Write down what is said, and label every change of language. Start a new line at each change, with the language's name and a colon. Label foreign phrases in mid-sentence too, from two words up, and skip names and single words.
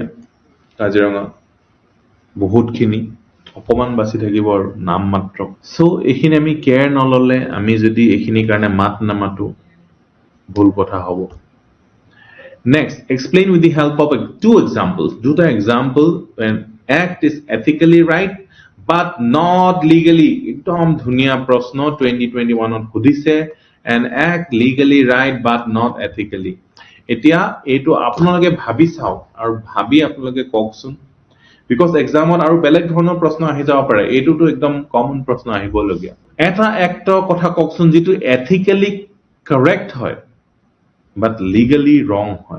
Assamese: কাজিৰঙা বহুতখিনি, অকমান বাচি থাকিব আৰু নাম মাত্ৰ। চ' এইখিনি আমি কেয়াৰ নল'লে, আমি যদি এইখিনিৰ কাৰণে মাত নামাতো, ভুল কথা হ'ব।
English: Next, explain with the help of two examples. দুটা example when act is ethically right but not legally.
Assamese: একদম ধুনীয়া প্ৰশ্ন 2021ত সুধিছে,
English: and act legally right but not ethically.
Assamese: এতিয়া এইটো আপোনালোকে ভাবি চাওক আৰু ভাবি আপোনালোকে কওকচোন, বিকজ এক্সামত আৰু বেলেগ ধৰণৰ প্ৰশ্ন আহি যাব পাৰে, এইটোতো একদম কমন প্ৰশ্ন আহিবলগীয়া। এটা এক্টৰ কথা কওকচোন যিটো
English: ethically correct
Assamese: হয়
English: but legally wrong
Assamese: হয়।